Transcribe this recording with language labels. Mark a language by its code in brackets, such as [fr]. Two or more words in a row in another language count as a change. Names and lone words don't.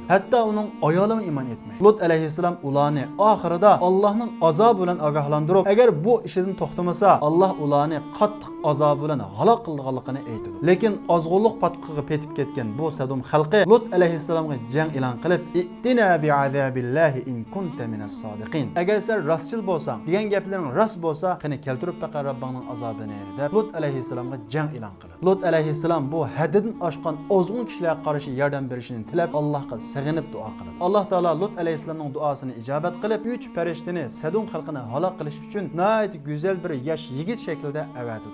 [uz] Hatto uning ayoli ham iymon etmaydi. Lut alayhissalom ularni oxirida Allohning azobi bilan ogohlantirib, agar bu ishidan to'xtamasa, Alloh ularni qattiq azob bilan halok qilganligini aytdi. Lekin ozg'unlik patqiga petib ketgan bu Sadum xalqi Lut alayhissalomga jang e'lon qilib, [ar] "ائتنا بعذاب الله إن كنت من الصادقين." [uz] Agar sen rostchil bo'lsang, degan gaplaring rost bo'lsa, qani keltirib baqar Robbingning azobini deb Lut alayhissalomga jang e'lon qildi. Lut alayhissalom bu haddidan oshgan ozg'un kishilarga qarshi yordam berishini tilab Allohga sig'inib duo qildi. Alloh taolo Lut alayhissalomning duosini ijobat qilib, 3 farishtani Sadum xalqini halok qilish uchun nihoyat go'zal bir yosh yigit shaklida avatdi.